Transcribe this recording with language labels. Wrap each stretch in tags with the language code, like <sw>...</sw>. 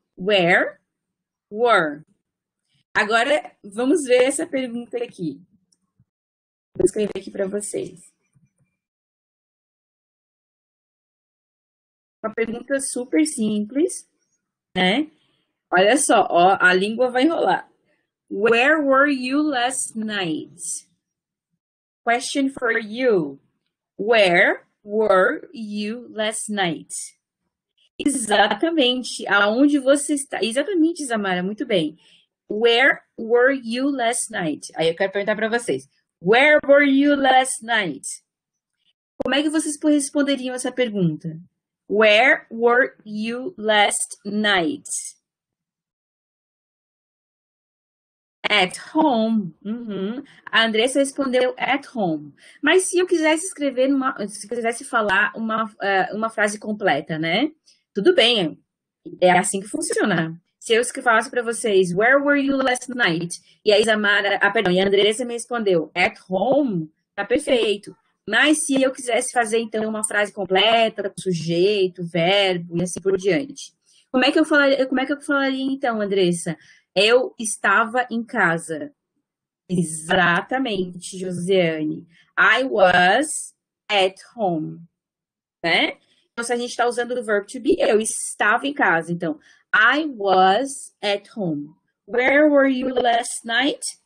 <en>Where, were.</en> <pt>Agora, vamos ver essa pergunta aqui. Vou escrever aqui para vocês. Uma pergunta super simples, né? Olha só, ó, a língua vai enrolar.</pt> <en>Where were you last night? Question for you. Where were you last night?</en> <pt>Exatamente. Aonde você está? Exatamente, Zamara, muito bem.</pt> <en>Where were you last night?</en> <pt>Aí eu quero perguntar para vocês.</pt> <en>Where were you last night?</en> <pt>Como é que vocês responderiam essa pergunta?</pt> <en>Where were you last night? At home.</en> <pt>A Andressa respondeu</pt> <en>at home.</en> <pt>Mas se eu quisesse escrever, se eu quisesse falar uma frase completa, né? Tudo bem, é assim que funciona. Se eu falasse para vocês,</pt> <en>where were you last night?</en> <pt>E a Isamara, e a Andressa me respondeu,</pt> <en>at home,</en> <pt>tá perfeito. Mas se eu quisesse fazer, então, uma frase completa, com sujeito, verbo e assim por diante. Como é que eu falaria então, Andressa? Eu estava em casa. Exatamente,</pt> <en>Josiane. I was at home, né?</en> <pt>Então, se a gente está usando o verbo to be, eu estava em casa. Então,</pt> <en>I was at home. Where were you last night?</en>